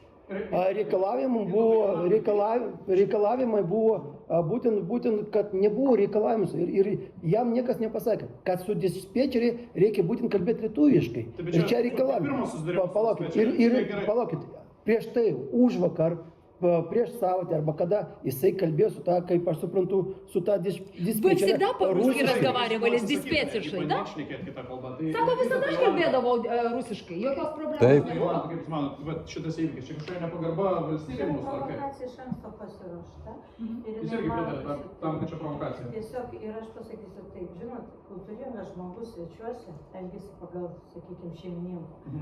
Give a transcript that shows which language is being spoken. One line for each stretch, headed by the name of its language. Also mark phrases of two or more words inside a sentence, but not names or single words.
Lithuanian: Reikalavimai buvo būtent, kad nebuvo reikalavimus ir jam niekas nepasakė, kad su dispečeriai reikia būtent kalbėti lietuviškai. Ir čia reikalavimai. Palaukit, prieš tai užvakar, prieš savaitę, arba kada jisai kalbėjo su ta, kaip aš suprantu, su ta dispečerė.
Russian: Вы всегда по-русски разговаривали с диспетчершей, да?
Lithuanian: Sako, visada aš kalbėdavau rusiškai, jokios problemos Taip. nebuvo. Kaip jūs manot, šitas įvykis, čia kažkokia nepagarba valstybė mūsų, ar kaip? Provokacija iš anksto pasiruošta. Ir Jūs jinai irgi pritarėte matosi. tam, kad čia provokacija? Tiesiog ir aš pasakysiu taip, žinot, kultūringas žmogus svečiuose elgėsi pagal, sakykime, šeimininkų.